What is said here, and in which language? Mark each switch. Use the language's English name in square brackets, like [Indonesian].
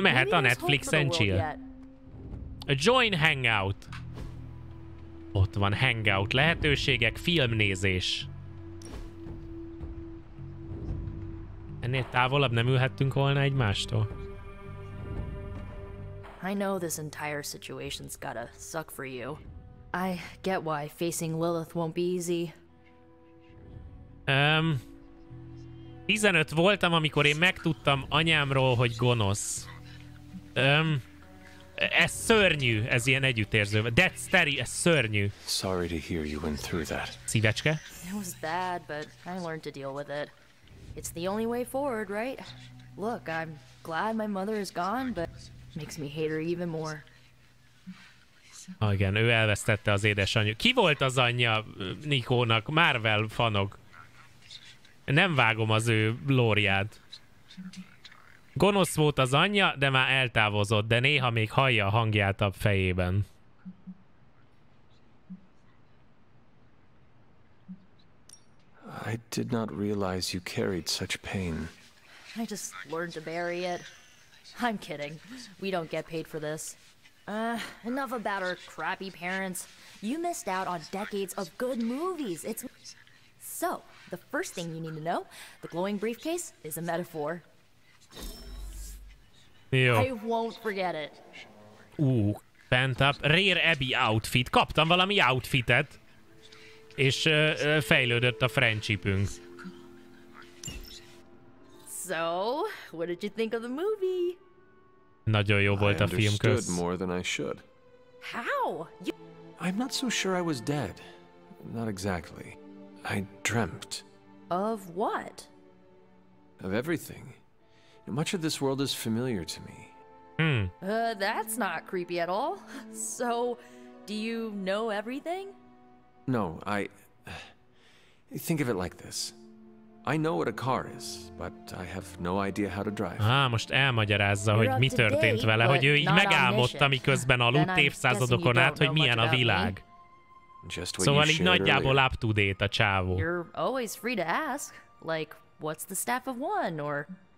[Hungarian] Mehet a Netflixen chill. Join Hangout. Ott van Hangout lehetőségek, filmnézés. Ennél távolabb nem ülhettünk volna egymástól? [English] I know this entire situation's gotta suck for you. I get why facing Lilith won't be easy. [Hungarian] 15 voltam, amikor én megtudtam anyámról, hogy gonosz. Ez szörnyű, ez ilyen együttérző. Dexteri, ez szörnyű. [English] Sorry to hear you went through that. [Hungarian] Szívecske? [English] It was bad, but I learned to deal with it. It's the only way forward, right? Look, I'm glad my mother is gone, but makes me hate her even more. [Hungarian] Igen, ő elvesztette az édesanyja. Ki volt az anyja Nikónak? Marvel fanok. Nem vágom az ő lóriát. Gonosz volt az anyja, de már eltávozott, de néha még hallja a hangját a fejében. [English] I did not realize you carried such pain. I just learned to bury it. I'm kidding. We don't get paid for this. Enough about our crappy parents. You missed out on decades of good movies. It's... So, the first thing you need to know, the glowing briefcase is a metaphor. [Hungarian] Jó. [English] I won't forget it. Bent up. Rare Abby outfit. [Hungarian] Kaptam valami outfitet. És fejlődött a friendshipünk. [English] So, what did you think of the movie? [Hungarian] Nagyon jó volt a film, kösz. [English] More than I should. How? I'm not so sure I was dead. Not exactly. I dreamt. Of what? Of everything. Much of this world is familiar to me. That's not creepy at all. So, do you know everything? No, think of it like this. I know what a car is, but I have no idea how to drive. [Hungarian] Most elmagyarázza, hogy mi történt vele, hogy ő így megálmodta, miközben aludt évszázadokon át, hogy milyen a világ. Szóval így nagyjából [English] up to date [Hungarian] a csávó. [English] You're always free to ask. Like, what's the staff of one, or...